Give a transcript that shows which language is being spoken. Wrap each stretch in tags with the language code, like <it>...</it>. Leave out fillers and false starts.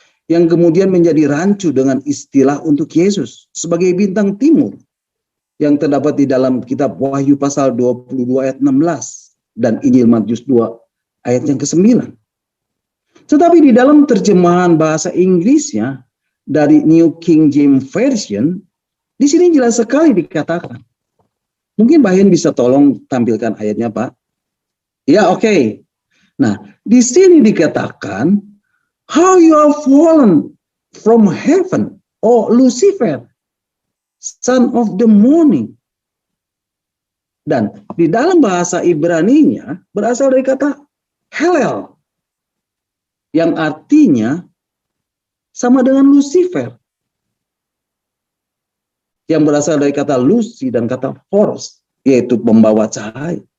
<id>Yang kemudian menjadi rancu dengan istilah untuk Yesus sebagai bintang timur yang terdapat di dalam kitab Wahyu pasal 22 ayat 16 dan Injil Matius 2 ayat yang ke-9. Tetapi di dalam terjemahan bahasa Inggrisnya dari New King James Version, di sini jelas sekali dikatakan. Mungkin Pak Hen bisa tolong tampilkan ayatnya Pak. Ya oke. Nah di sini dikatakan,</id> <en>how you have fallen from heaven, O Lucifer, son of the morning.</en> <id>Dan di dalam bahasa Ibrani-nya berasal dari kata Hallel, yang artinya sama dengan Lucifer, yang berasal dari kata Lucy dan kata Force, yaitu pembawa cahaya.</id>